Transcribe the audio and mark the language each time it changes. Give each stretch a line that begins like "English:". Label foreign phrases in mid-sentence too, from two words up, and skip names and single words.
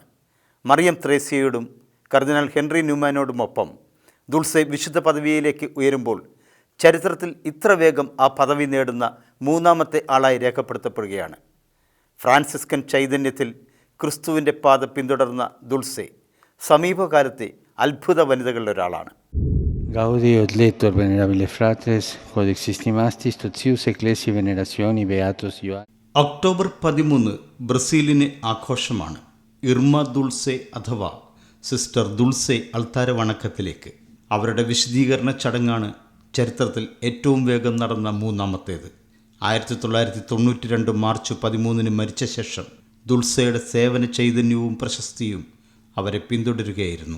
Malayalam: മറിയം ത്രേസ്യയോടും കർദിനാൾ ഹെൻറി ന്യൂമാനോടുമൊപ്പം ദുൾസെ വിശുദ്ധ പദവിയിലേക്ക് ഉയരുമ്പോൾ ചരിത്രത്തിൽ ഇത്ര വേഗം ആ പദവി നേടുന്ന 3ാമത്തെ ആളായി രേഖപ്പെടുത്തപ്പെടുകയാണ്. ഫ്രാൻസിസ്കൻ ചൈതന്യത്തിൽ ക്രിസ്തുവിൻ്റെ പാത പിന്തുടർന്ന ദുൾസെ സമീപകാലത്തെ അത്ഭുത വനിതകളിലൊരാളാണ്.
Latin: Gaudi et lettor venerabile fratres, quod existimastis totius ecclesiae venerationi beatus Ioannis.
Malayalam: ഒക്ടോബർ 13 ബ്രസീലിന് ആഘോഷമാണ്. ഇർമ ദുൾസെ അഥവാ സിസ്റ്റർ ദുൾസെ അൾത്താര വണക്കത്തിലേക്ക്. അവരുടെ വിശദീകരണ ചടങ്ങാണ് ചരിത്രത്തിൽ ഏറ്റവും വേഗം നടന്ന 3ാമത്തേത്. 1992 മാർച്ച് 13 മരിച്ച ശേഷം ദുൾസയുടെ സേവന ചൈതന്യവും പ്രശസ്തിയും അവരെ പിന്തുടരുകയായിരുന്നു.